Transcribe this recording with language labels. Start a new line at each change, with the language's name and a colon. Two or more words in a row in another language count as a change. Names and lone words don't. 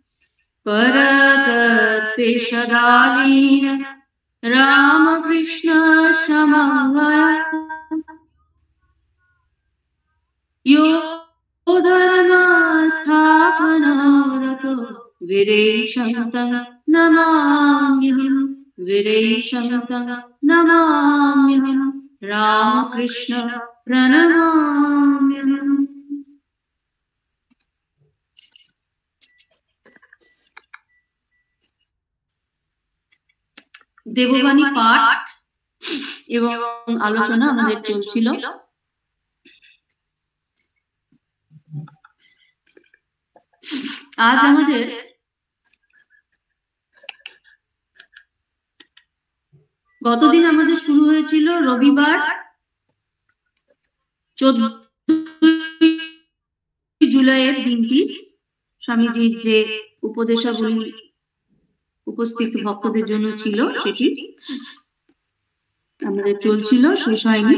Sanskrit: परतत्तेषदालीन रामकृष्ण समन्वय यो धर्मस्थापनरतो वीरेशं तं नमाम्यहं वीरेशं तं नमाम्यहं रामकृष्ण प्रणमाम्यहम्।
Bangla: দেববাণী পাঠ এবং আলোচনা আমাদের চলছিল। আজ আমাদের গতদিন আমাদের শুরু হয়েছিল রবিবার 14 জুলাইয়ের দিনটি স্বামীজির যে উপদেশাবলী উপস্থিত ভক্তদের জন্য ছিল সেটি আমাদের চলছিল, শেষ হয়নি।